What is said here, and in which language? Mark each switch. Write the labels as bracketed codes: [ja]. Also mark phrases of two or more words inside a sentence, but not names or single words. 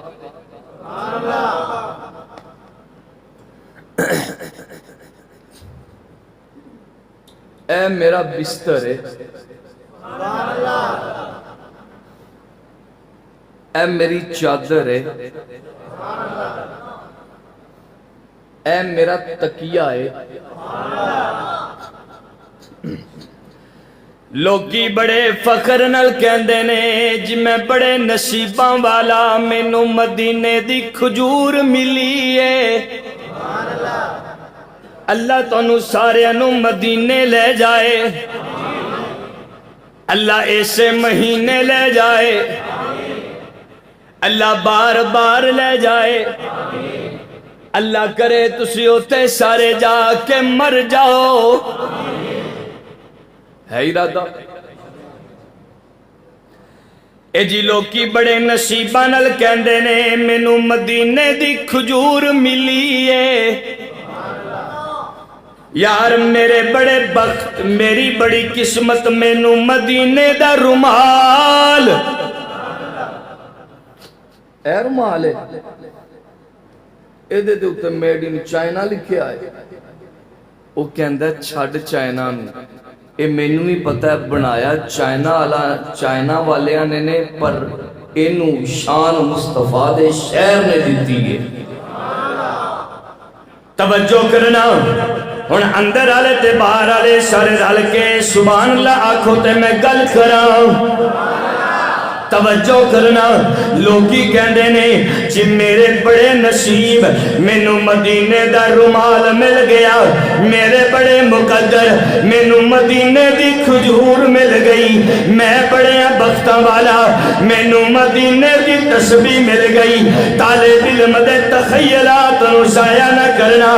[pa] اے میرا بستر ہے، اے میری چادر ہے، اے میرا تکیہ ہے. لوگی بڑے فخر نال کہندے نے جی میں بڑے نصیباں والا، مینوں مدینے دی کھجور ملی ہے. اللہ تانوں سارے نوں مدینے لے جائے، اللہ ایسے مہینے لے جائے، اللہ بار بار لے جائے. اللہ کرے تسی اوتے سارے جا کے مر جاؤ. ہے ارادہ؟ اے جی لوکی بڑے نصیباں نال کہندے نے مینوں مدینے دی کھجور ملی ہے. یار میرے بڑے بخت، میری بڑی قسمت، مینوں مدینے دا رومال. اے رومال ہے، ایدے دے اوتے [en] made in China [pa] لکھیا ہے. وہ کہندا ہے چھڈ چائنا نوں، اے مینوں بھی پتہ ہے بنایا چائنا والیاں نے پر اینوں شان مصطفیٰ دے شہر نے دتی ہے. توجہ کرنا ہن اندر والے تے باہر والے سارے رل کے سبحان اللہ آکھو تے میں گل کراں. توجہ کرنا لوگی کہندے نے جی میرے بڑے نصیب، مینوں مدینے دا رومال مل گیا. میرے بڑے مقدر، مینوں مدینے دی کھجور مل گئی. میں بڑے بختاں والا، مینوں مدینے دی تسبیح مل گئی. طالب علم دے تخیلات نوں ضائع نہ کرنا.